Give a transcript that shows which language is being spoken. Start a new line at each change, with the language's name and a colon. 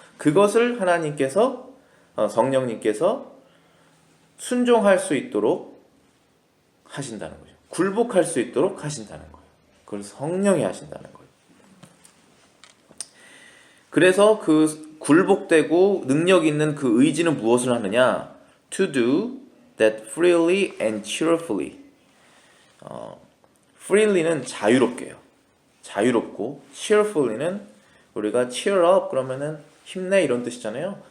Korean: 그것을 하나님께서, 성령님께서 순종할 수 있도록 하신다는 거죠. 굴복할 수 있도록 하신다는 거예요. 그걸 성령이 하신다는 거예요. 그래서 그 굴복되고 능력 있는 그 의지는 무엇을 하느냐?
English: To do that freely and cheerfully.
Korean: freely는 자유롭게요. 자유롭고, cheerfully는 우리가
English: cheer up
Korean: 그러면은 힘내 이런 뜻이잖아요.